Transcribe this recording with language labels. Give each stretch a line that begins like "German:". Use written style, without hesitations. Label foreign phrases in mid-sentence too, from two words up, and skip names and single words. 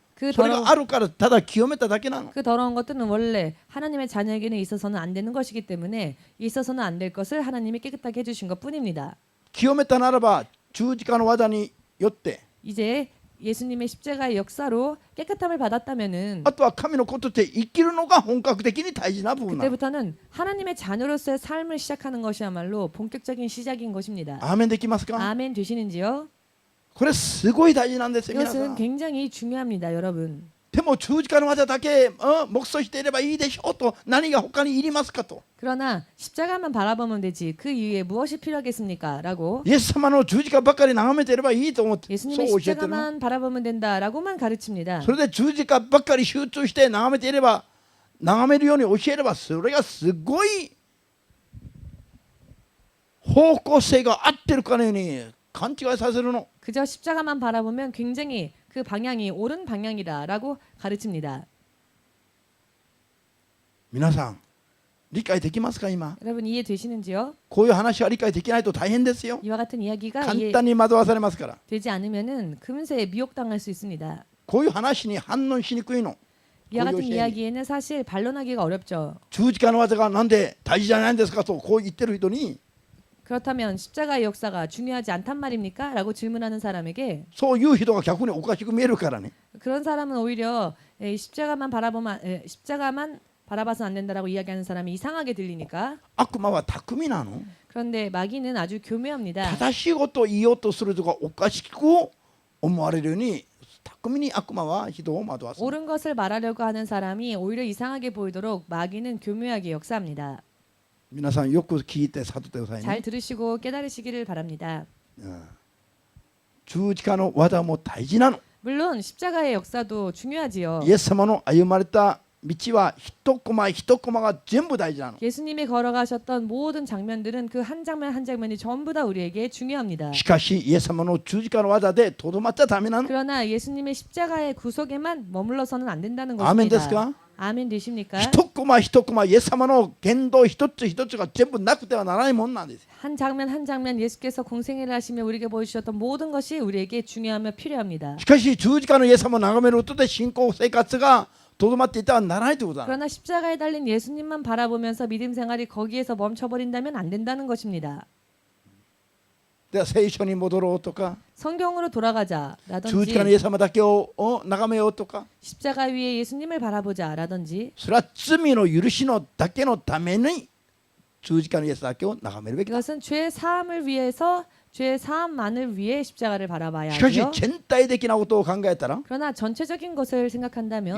Korean: 그
Japanese: それ
Korean: 더러운
Japanese: があるからただ清めただけなの
Korean: 그 더러운 것들은 원래 하나님의 자녀에게는 있어서는 안 되는 것이기 때문에 있어서는 안 될 것을 하나님이 깨끗하게 해주신 것뿐입니다.
Japanese: 清めたならば十字架の技によって
Korean: 이제 예수님의 십자가의 역사로 깨끗함을 받았다면은
Japanese: あとは神の子として生きるのが本格的に大事な部分なの
Korean: 그때부터는 하나님의 자녀로서의 삶을 시작하는 것이야말로 본격적인 시작인 것입니다.
Japanese: アーメンできますか
Korean: 아멘 되시는지요?
Japanese: これすごい大事なんですよ皆さ
Korean: 이것은
Japanese: ん
Korean: 굉장히 중요합니다, 여러분.
Japanese: でも十字架の技だけ黙想していればいいでしょうと何が他にいりますかと
Korean: 그러나 십자가만 바라보면 되지 그 이후에 무엇이 필요하겠습니까? 라고
Japanese: イエス様の十字架ばっかり眺めていればいいと思ってそう
Korean: 예수님의
Japanese: 教えてるの
Korean: 십자가만 바라보면 된다라고만 가르칩니다.
Japanese: それで十字架ばっかり集中して眺めていれば眺めるように教えればそれがすごい方向性が合ってるかのように勘違いさせるの
Korean: 그저 십자가만 바라보면 굉장히 그 방향이 옳은 방향이다라고 가르칩니다.
Japanese: 皆さん理解できますか今
Korean: 여러분 이해되시는지요?
Japanese: こういう話は理解できないと大変ですよ
Korean: 이와 같은 이야기가
Japanese: 簡単に惑わされますから
Korean: 이해되지 않으면은 금세 미혹당할 수 있습니다.
Japanese: こういう話に反応しにくいの
Korean: 이와 같은 고요시. 이야기에는 사실 반론하기가 어렵죠.
Japanese: 十字架の技がなんで大事じゃないんですかとこう言ってる人に
Korean: 그렇다면 십자가의 역사가 중요하지 않단 말입니까? 라고 질문하는 사람에게
Japanese: そういう人が逆におかしく見えるからね
Korean: 그런 사람은 오히려 십자가만 바라봐서 안 된다라고 이야기하는 사람이 이상하게 들리니까
Japanese: 悪魔は巧みなの
Korean: 그런데 마귀는 아주 교묘합니다.
Japanese: 正しいことを言おうとする人がおかしく思われるように巧みに悪魔は人を惑わす
Korean: 옳은 것을 말하려고 하는 사람이 오히려 이상하게 보이도록 마귀는 교묘하게 역사합니다.
Japanese: 皆さんよく聞いて悟ってください
Korean: 잘
Japanese: ね
Korean: 들으시고 깨달으시기를 바랍니다.
Japanese: 十字架の技も大事なの
Korean: 물론 십자가의 역사도 중요하지요.
Japanese: イエス様の歩まれた道は一コマ一コマが全部大事なの
Korean: 예수님이 걸어가셨던 모든 장면들은 그 한 장면 한 장면이 전부 다 우리에게 중요합니다.
Japanese: しかしイエス様の十字架の技でとどまっちゃダメなの
Korean: 그러나 예수님의 십자가의 구속에만 머물러서는 안 된다는 아멘 것입니다.
Japanese: ですか
Korean: 아멘 되십니까?
Japanese: 一コマ一コマイエス様の言動一つ一つが全部なくてはならないもんなんです。
Korean: 한 장면 한 장면 예수께서 공생애를 하시며 우리에게 보여주셨던 모든 것이 우리에게 중요하며 필요합니다.
Japanese: しかし十字架のイエス様を眺めることで信仰生活がとどまっていてはならないということだ。
Korean: 그러나 십자가에 달린 예수님만 바라보면서 믿음 생활이 거기에서 멈춰버린다면 안 된다는 것입니다.
Japanese: では聖書に戻ろうとか
Korean: 성경으로
Japanese: 十字架のイ
Korean: 돌아가자라든지
Japanese: エス様だけを眺めようとか
Korean: 십자가 위에 예수님을 바라보자라든지
Japanese: それは罪の許しのだけのために十字架のイエスだけを眺めるべきだ。
Korean: 이것은 죄 사함을 위해서 죄 사함만을 위해 십자가를 바라봐야
Japanese: しかし
Korean: 하고요.
Japanese: 全体的なことを考えたら
Korean: 그러나 전체적인 것을 생각한다면